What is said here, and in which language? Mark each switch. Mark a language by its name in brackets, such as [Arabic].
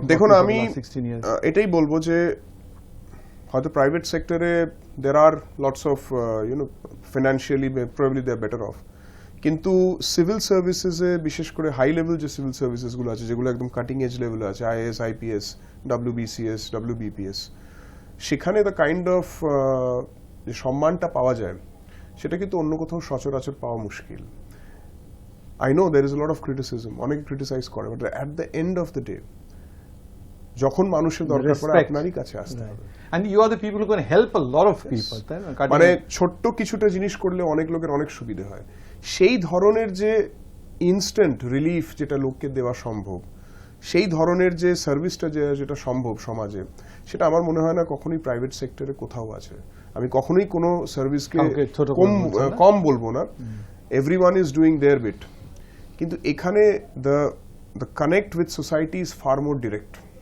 [Bangla] দেখুন, আমি এটাই বলবো যে হয়তো প্রাইভেট সেক্টরে [English] there are lots of financially probably they are better off, [Bangla] কিন্তু সিভিল সার্ভিসেসে বিশেষ করে হাই লেভেল যে সিভিল সার্ভিসেস গুলো আছে, যেগুলো একদম কাটিং এজ লেভেলে আছে, আইএএস, আইপিএস, ডব্লিউবিসিএস, ডব্লিউবিপিএস, সেখানে [English] the kind of [Bangla] যে সম্মানটা পাওয়া যায় সেটা কিন্তু অন্য কোথাও সচরাচর পাওয়া মুশকিল। [English] I know there is a lot of criticism, [Bangla] অনেকে ক্রিটিসাইজ করে, [English] but at the end of the day [Bangla] যখন মানুষের দরকার পড়ে আপনারই কাছে আসতে হবে। [English] And you are the people who can help a lot of people, [Bangla] তাই না? মানে ছোট্ট কিছুটা জিনিস করলে অনেক লোকের অনেক সুবিধা হয়। সেই ধরনের যে ইনস্ট্যান্ট রিলিফ যেটা লোককে দেওয়া সম্ভব, সেই ধরনের যে সার্ভিসটা যেটা সম্ভব সমাজে, সেটা আমার মনে হয় না কখনোই প্রাইভেট সেক্টরে কোথাও আছে। আমি কখনোই কোনো সার্ভিসকে কম বলবো না, [English] everyone is doing their bit, [Bangla] কিন্তু এখানে [English] the connect with society is far more direct.